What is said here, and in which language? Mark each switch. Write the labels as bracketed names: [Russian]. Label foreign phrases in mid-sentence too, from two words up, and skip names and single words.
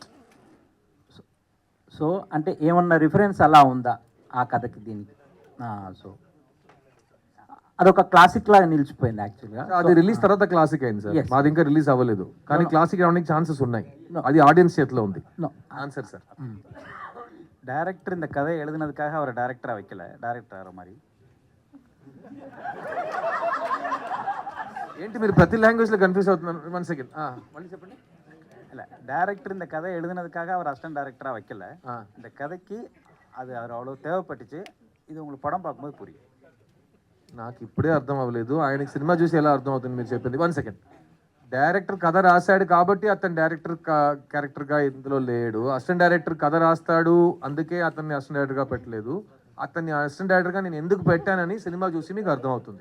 [Telugu] సో అంటే ఏమన్నా రిఫరెన్స్ అలా ఉందా ఆ కథకి దీనికి? సో అదొక క్లాసిక్ లాగా నిలిచిపోయింది యాక్చువల్గా. అది రిలీజ్ తర్వాత క్లాసిక్ అయింది సార్, మాది ఇంకా రిలీజ్ అవ్వలేదు. కానీ క్లాసిక్ అవడానికి ఛాన్సెస్ ఉన్నాయి, అది ఆడియన్స్ చేతిలో ఉంది. ఆన్సర్ సార్. [Tamil] டைரக்டர் இந்த கதை எழுதுனதுக்காக அவரை டைரக்டராக வைக்கல, டைரக்டர் ஆகிற மாதிரி. [Telugu] ఏంటి మీరు ప్రతి లాంగ్వేజ్లో కన్ఫ్యూజ్ అవుతున్నారు? 1 సెకండ్ మళ్ళీ చెప్పండి. [Tamil] இல்லை, டைரக்டர் இந்த கதை எழுதுனதுக்காக அவர் அசிஸ்டன்ட் டைரக்டராக வைக்கல. இந்த கதைக்கு அது அவர் அவ்வளோ தேவைப்பட்டுச்சு. இது உங்களுக்கு పడం பார்க்கும்போது புரியும். [Telugu] నాకు ఇప్పుడే అర్థం అవ్వలేదు, ఆయనకి సినిమా చూసి ఎలా అర్థం అవుతుంది మీరు చెప్పింది. 1 సెకండ్. డైరెక్టర్ కథ రాశాడు కాబట్టి అతను డైరెక్టర్ క్యారెక్టర్గా ఇందులో లేడు. అసిస్టెంట్ డైరెక్టర్ కథ రాస్తాడు, అందుకే అతన్ని అసిస్టెంట్ డైరెక్టర్గా పెట్టలేదు. అతన్ని అసిస్టెంట్ డైరెక్టర్గా నేను ఎందుకు పెట్టానని సినిమా చూసి మీకు అర్థం అవుతుంది.